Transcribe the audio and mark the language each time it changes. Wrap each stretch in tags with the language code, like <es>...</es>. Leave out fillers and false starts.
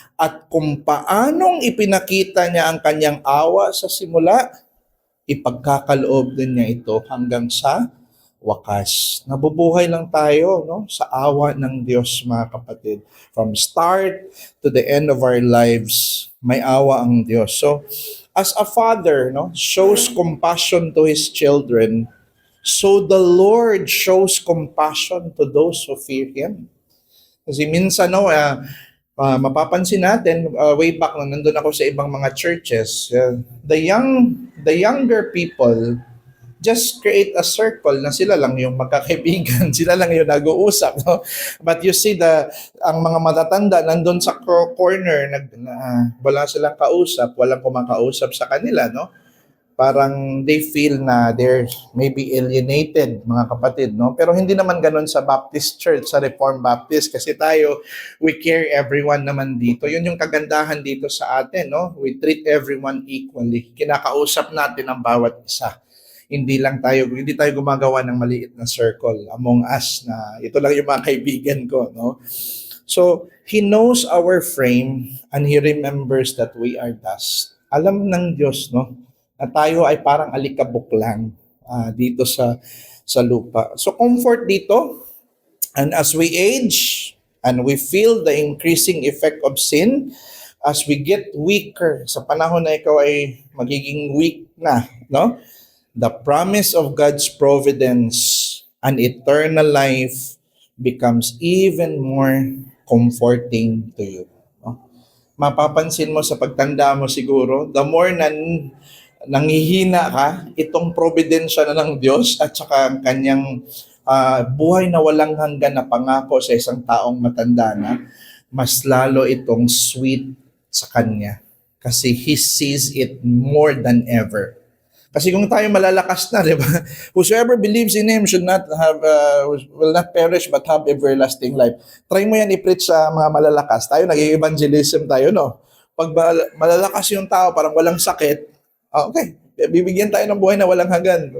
<tl>At kung paanong ipinakita niya ang kanyang awa sa simula, ipagkakaloob din niya ito hanggang sa wakas. Nabubuhay lang tayo, no? Sa awa ng Diyos, mga kapatid.</tl> <en>From start to the end of our lives,</en> <tl>may awa ang Diyos.</tl> <en>So, as a father, no, shows compassion to his children, so the Lord shows compassion to those who fear Him.</en> <tl>Kasi minsan, no, mapapansin natin, way back nung nandun ako sa ibang mga churches,</tl> <en>the younger people just create a circle</en> <tl>na sila lang yung magkakaibigan, sila lang yung nag-uusap, no?</tl> <en>But you see</en> <tl>ang mga matatanda nandun sa corner, wala silang kausap, walang kumakausap sa kanila, no?</tl> <en>Parang they feel na they're maybe alienated, mga kapatid, no?</en> <tl>Pero hindi naman ganun sa Baptist Church, sa Reformed Baptist, kasi tayo,</tl> <en>we care everyone</en> <tl>naman dito. Yun yung kagandahan dito sa atin, no?</tl> <en>We treat everyone equally.</en> <tl>Kinakausap natin ang bawat isa. Hindi tayo gumagawa ng maliit na circle among us na ito lang yung mga kaibigan ko, no?</tl> <en>So, He knows our frame and He remembers that we are dust.</en> <tl>Alam ng Diyos, no, na tayo ay parang alikabok lang dito sa lupa.</tl> <en>So, comfort dito, and as we age and we feel the increasing effect of sin, as we get weaker,</en> <tl>sa panahon na ikaw ay magiging weak na, no?</tl> <en>The promise of God's providence and eternal life becomes even more comforting to you. No?</en> <tl>Mapapansin mo sa pagtanda mo siguro, the more nangihina ka, itong providensya na ng Diyos at saka ang kanyang buhay na walang hanggan na pangako sa isang taong matanda na, mas lalo itong sweet sa Kanya. Kasi</tl> <en>He sees it more than ever.</en> <tl>Kasi kung tayo malalakas na, di ba?</tl> <en>Whosoever believes in Him will not perish but have everlasting life.</en> <tl>Try mo yan i-preach sa mga malalakas. Tayo, nag-evangelism tayo, no? Pag malalakas yung tao, parang walang sakit, okay, Bibigyan tayo ng buhay na walang hanggan.</tl>